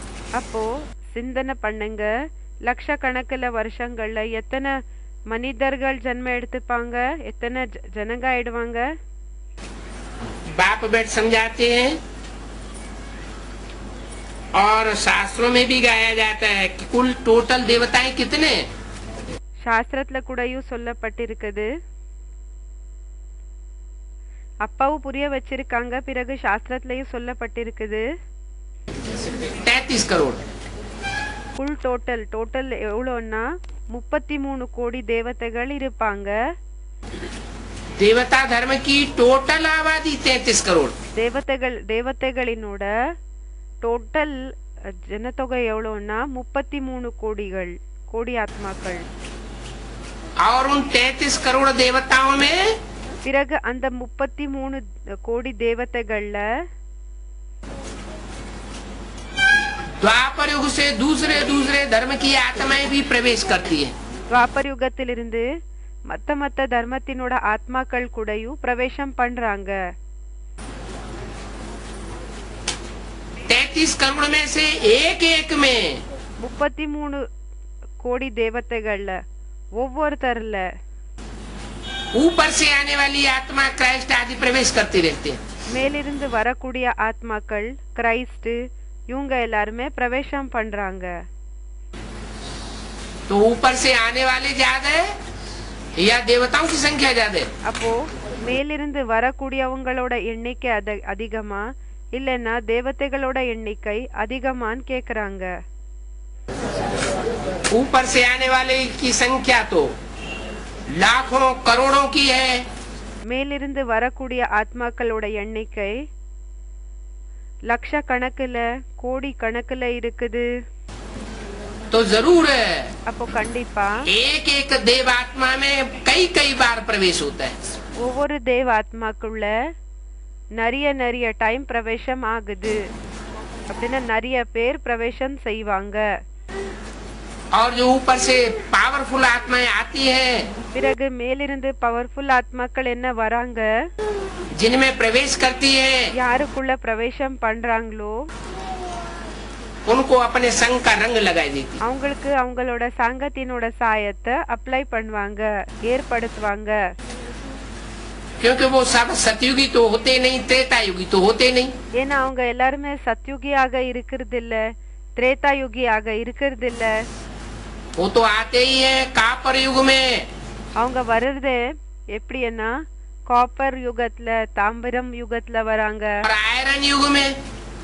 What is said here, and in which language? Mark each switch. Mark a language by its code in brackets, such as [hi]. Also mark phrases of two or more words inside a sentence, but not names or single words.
[ta] அப்போ சிந்தனை பண்ணுங்க, லட்சக்கணக்கில் வருஷங்கள்ல எத்தனை மனிதர்கள் ஜென்ம எடுத்துப்பாங்க, எத்தனை ஜனங்க ஆயிடுவாங்க. [hi] बाप बैठ समझाते हैं और शास्त्रों में भी गाया जाता है कि कुल टोटल देवताएं कितने। [ta] சாஸ்திரத்துல கூடயும் சொல்லப்பட்டிருக்குது. அப்பாவும் புரிய வச்சிருக்காங்க. பிறகு சாஸ்திரத்திலயும் சொல்லப்பட்டிருக்குது [hi] 33 करोड़। [en] full total [ta] எவ்வளோன்னா 33 கோடி தேவதைகள் இருப்பாங்க. [hi] देवता धर्म की टोटल आबादी 33 करोड़। [ta] தேவதைகளினோட டோட்டல் ஜனத்தொகை எவ்வளோன்னா 33 கோடி ஆத்மாக்கள். [hi] और उन 33 करोड़ देवताओं में [ta] பிறகு அந்த 33 கோடி தேவதைகள்ல [hi] द्वापर युग से दूसरे धर्म की आत्माएं भी प्रवेश करती है। [ta] துவாபர் யுகத்திலிருந்து மத்த தர்மத்தினோட ஆத்மாக்கள் கூடயும் பிரவேசம் பண்றாங்க. [hi] 33 करोड़ में से एक में [ta] 33 கோடி தேவதைகள்ல ஒவ்வொருத்தர்ல [hi] ऊपर से आने वाली आत्मा क्राइस्ट आदि प्रवेश करती रहती है। [ta] மேலிருந்து வரக்கூடிய ஆத்மாக்கள் கிரைஸ்ட் இவங்க எல்லாருமே பிரவேசம் பண்றாங்க. [hi] तो ऊपर से आने वाले ज्यादा है या देवताओं की संख्या ज्यादा है? [ta] அப்போ மேலிருந்து வரக்கூடியவங்களோட எண்ணிக்கை அதிகமா இல்லைன்னா தேவதைகளோட எண்ணிக்கை அதிகமான்னு கேக்குறாங்க. [hi] ऊपर से आने वाले की संख्या तो लाखों करोड़ों की है। [ta] மேலிருந்து வரக்கூடிய ஆத்மாக்களோட எண்ணிக்கை லட்சக்கணக்குல கோடி கணக்குல இருக்குது. [hi] तो जरूर है [ta] அப்போ கண்டிப்பா [hi] एक देव आत्मा में कई बार प्रवेश होता है। [ta] ஒவ்வொரு தேவ ஆத்மாக்குள்ள நிறைய டைம் பிரவேசம் ஆகுது. அப்படின்னா நிறைய பேர் பிரவேசம் செய்வாங்க. [hi] और जो ऊपर से पावरफुल आत्माएं आती हैं, [ta] பிறகு மேலிருந்து பவர்ஃபுல் ஆத்மாக்கள் என்ன வராங்க, [hi] जिनमें प्रवेश करती है, [ta] யாருக்குள்ள பிரவேசம் பண்றாங்களோ [hi] उनको अपने संग का रंग लगाई देती। [ta] அவங்களுக்கு அவங்களோட சங்கத்தினோட சாயத்தை அப்ளை பண்ணுவாங்க, ஏற்படுத்துவாங்க. [hi] क्योंकि वो सब सतयुगी तो होते नहीं, त्रेता युगी तो होते नहीं। [ta] ஏன்னா அவங்க எல்லாருமே சத்யுகியாக இருக்கிறது இல்ல, திரேதா யுகியாக இருக்கிறது இல்ல. [hi] वो तो आते ही है कापर युग में। [ta] அவங்க வர்றது எப்படின்னா காப்பர் யுகத்துல, தாமிரம் யுகத்துல வராங்க. [hi] और आयरन युग में